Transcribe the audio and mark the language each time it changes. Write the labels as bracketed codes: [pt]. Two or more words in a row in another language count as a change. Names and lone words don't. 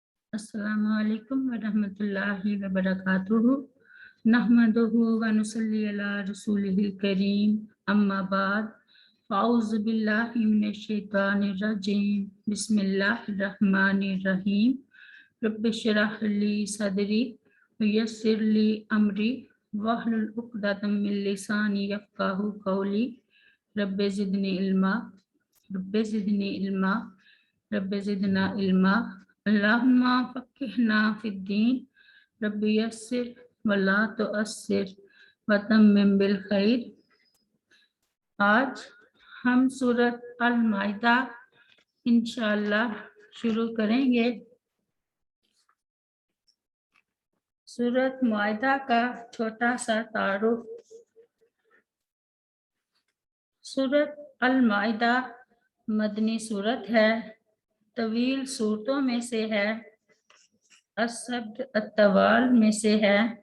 [ar] السلام عليكم ورحمة الله وبركاته. نحمده ونصلي على رسوله الكريم. أما بعد. فأعوذ بالله من الشيطان الرجيم. بسم الله الرحمن الرحيم. رب اشرح لي صدري ويسر لي أمري واحلل عقدة من لساني يفقهوا قولي. رب زدني علما رب زدني علما رب زدنا علما. اللهم فقهنا في الدين رب يسر ولا تعسر وتمم بالخير. [ur] آج ہم سورت المائدہ ان شاء اللہ شروع کریں گے. سورت مائدہ کا چھوٹا سا تعارف. سورت المائدہ مدنی سورت ہے، طویل سورتوں میں سے ہے, [ar] السبع الطوال [ur] میں سے ہے.